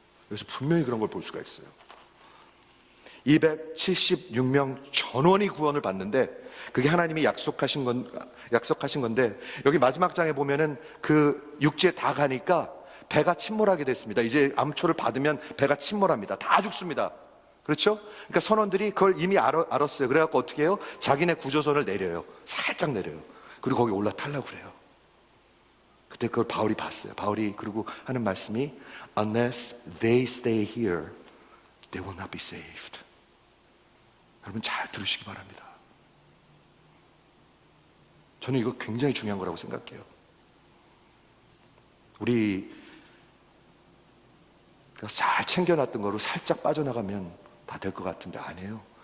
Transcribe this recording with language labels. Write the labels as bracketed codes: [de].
[ko] 여기서 분명히 그런 걸 볼 수가 있어요. 276명 전원이 구원을 받는데 그게 하나님이 약속하신 건데 여기 마지막 장에 보면은 그 육지에 다 가니까 배가 침몰하게 됐습니다. 이제 암초를 받으면 배가 침몰합니다. 다 죽습니다. 그렇죠? 그러니까 선원들이 그걸 이미 알았어요. 그래갖고 어떻게 해요? 자기네 구조선을 내려요. 살짝 내려요. 그리고 거기 올라타려고 그래요. 그때 그걸 바울이 봤어요. 바울이 그리고 하는 말씀이 [en] Unless they stay here, they will not be saved. [ko] 여러분 잘 들으시기 바랍니다. 저는 이거 굉장히 중요한 거라고 생각해요. 우리가 잘 챙겨놨던 거로 살짝 빠져나가면 다 될 것 같은데 아니에요.